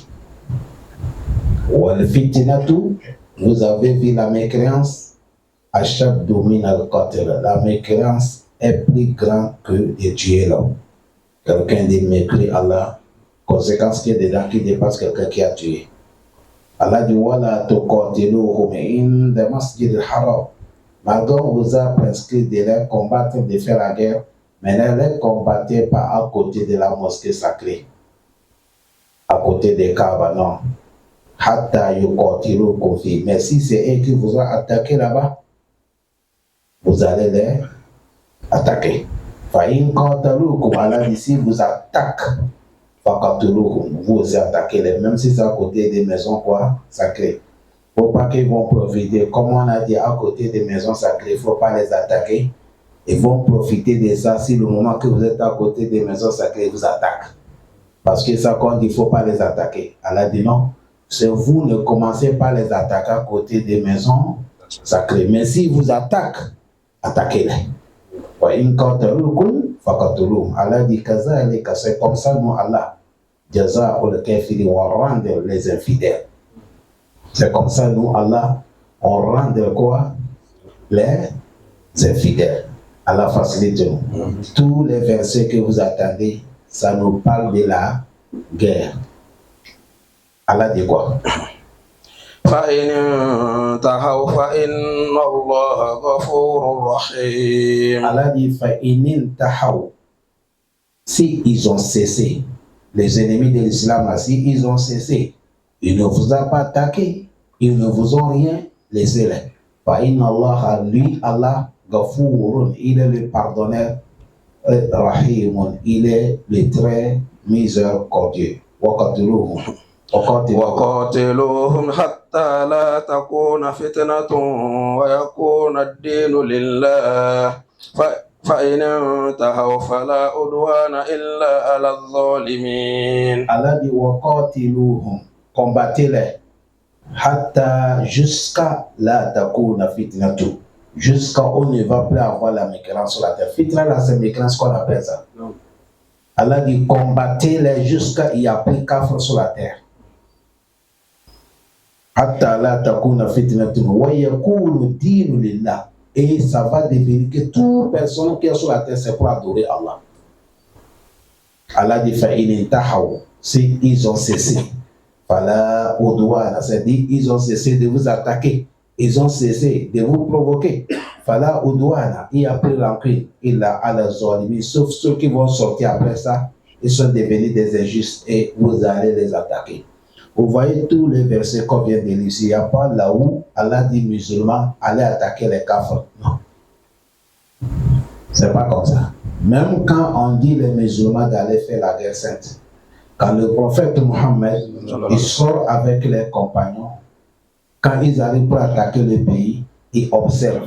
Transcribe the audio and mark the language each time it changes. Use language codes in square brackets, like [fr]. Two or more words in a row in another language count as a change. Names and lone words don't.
[fr] وَالْفِتْنَةُ, vous avez vu la mécréance, [ar] أَشَدُّ مِنَ الْقَتْلِ, [fr] la mécréance est plus grande que de tuer l'homme. Quelqu'un dit mépris Allah, conséquence qui est dedans qui dépasse quelqu'un qui a tué. Allah dit [ar] ولا تقاتلوهم عند المسجد الحرام. [fr] Malgré on vous a prescrit de les combattre, de faire la guerre, mais ne les combattez pas à côté de la mosquée sacrée, à côté des Kaaba, non. [ar] حتى يقاتلوكم في. [fr] Mais si c'est eux qui vous ont attaqué là-bas, vous allez les attaquer. [ar] فإن قاتلوكم, [fr] Allah dit si vous attaquent, [ar] فقاتلوهم, [fr] vous aussi attaquez les, même si c'est à côté des maisons quoi sacrées. Il ne faut pas qu'ils vont profiter. Comme on a dit à côté des maisons sacrées, il ne faut pas les attaquer. Ils vont profiter de ça si le moment que vous êtes à côté des maisons sacrées, ils vous attaquent. Parce que ça compte, il ne faut pas les attaquer. Allah dit non. C'est vous ne commencez pas à les attaquer à côté des maisons sacrées. Mais s'ils vous attaquent, attaquez-les. Allah dit que c'est comme ça, nous, Allah. [ar] جزاء الكافرين [fr] wa rendre les infidèles. C'est comme ça, nous, Allah, on rend quoi? Les infidèles. Allah facilite nous. Tous les versets que vous attendez, ça nous parle de la guerre. Allah dit quoi? [ar] فإن انتهوا فإن الله غفور رحيم. [fr] Allah dit [ar] فإن انتهوا. [fr] Si ils ont cessé, les ennemis de l'islam, si ils ont cessé, ils ne vous ont pas attaqué, ils ne vous ont rien laissé là. [ar] فإن الله, lui, Allah, غفور, [fr] il est le pardonneur, Rahim, il est le très miséricordieux. [ar] وقاتلوهم حتى لا تكون فتنة ويكون الدين لله فإن انتهوا فلا عدوان إلا على الظالمين. [fr] Allah dit وقاتلوهم, combattez-les, hatta jusqu'à [ar] لا تكون فتنة, [fr] jusqu'à on ne va plus avoir la mécréance sur la terre. Fitna là, c'est mécréance qu'on appelle ça. Non. Allah dit combattez-les jusqu'à il n'y a plus qu'affaire sur la terre. [ar] حتى لا تكون فتنة ويكون الدين لله, [fr] et ça va devenir que toute personne qui est sur la terre c'est pour adorer Allah. Allah dit [ar] فإن انتهوا, [fr] si ils ont cessé, [ar] فلا عدوان, [fr] c'est-à-dire ils ont cessé de vous attaquer, ils ont cessé de vous provoquer. [ar] فلا عدوان, [fr] il n'y a plus rancune, [ar] إلا على الظالمين, [fr] sauf ceux qui vont sortir après ça, ils sont devenus des injustes et vous allez les attaquer. Vous voyez tous les versets qu'on vient de lire, il n'y a pas là où Allah dit musulmans, allez attaquer les kafrs. Non. C'est pas comme ça. Même quand on dit les musulmans d'aller faire la guerre sainte, quand le prophète Mohammed, il sort avec les compagnons, quand ils arrivent pour attaquer le pays, ils observent.